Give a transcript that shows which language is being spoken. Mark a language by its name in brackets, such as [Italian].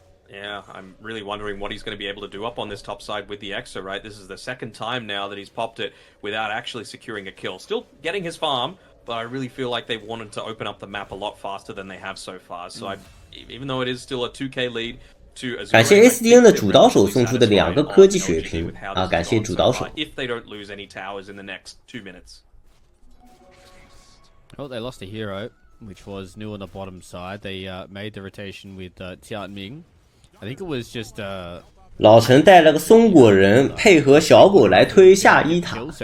[English] Yeah, I'm really wondering what he's going to be able to do up on this top side with the Exa, right? This is the second time now that he's popped it without actually securing a kill. Still getting his farm, but I really feel like they wanted to open up the map a lot faster than they have so far. So even though it is still a 2K lead to Azure, [Chinese] 感谢 SDN 的主导手送出的2个科技血瓶啊！感谢主导手。 [English] If they don't lose any towers in the next 2 minutes. Well, they lost a hero, which was New on the bottom side. They made the rotation with Tianming. I think it was just [Chinese] 老陈带了个松果人，配合小狗来推下1塔。